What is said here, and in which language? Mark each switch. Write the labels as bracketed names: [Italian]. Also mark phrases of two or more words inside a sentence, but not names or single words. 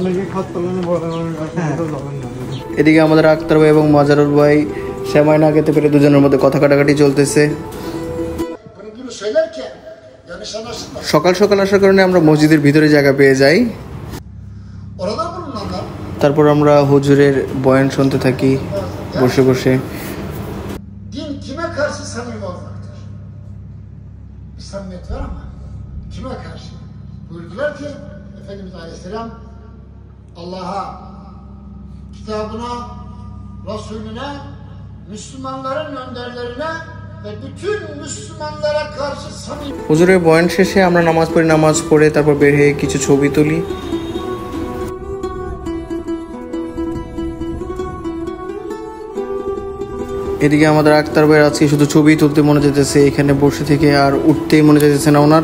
[Bangla] এদিকে আমাদের আক্তার ভাই এবং মাজারুল ভাই সেমাই না খেতে পেরে দুজনের মধ্যে কথা কাটাকাটি চলতেছে। সকাল সকাল আসার কারণে আমরা মসজিদের ভিতরে জায়গা পেয়ে যাই। তারপর আমরা হুজুরের বয়ান শুনতে থাকি বসে বসে। [Turkish] Din kime karşı samimi olmaktır? Bir samimiyet var ama kime karşı? Buyurdular ki Efendimiz Aleyhisselam Allah'a, kitabına, Resulüne, Müslümanların önderlerine ve bütün Müslümanlara karşı samimi. [Bangla] হুজুরের বয়ান শেষে আমরা নামাজ পড়ে তারপর বের হয়ে কিছু ছবি তুলি। এদিকে আমাদের আক্তার ভাইয়ের আজকে শুধু ছবি তুলতে মনে যেতেছে, এখানে বসে থেকে আর উঠতেই মনে যেতেছে না ওনার।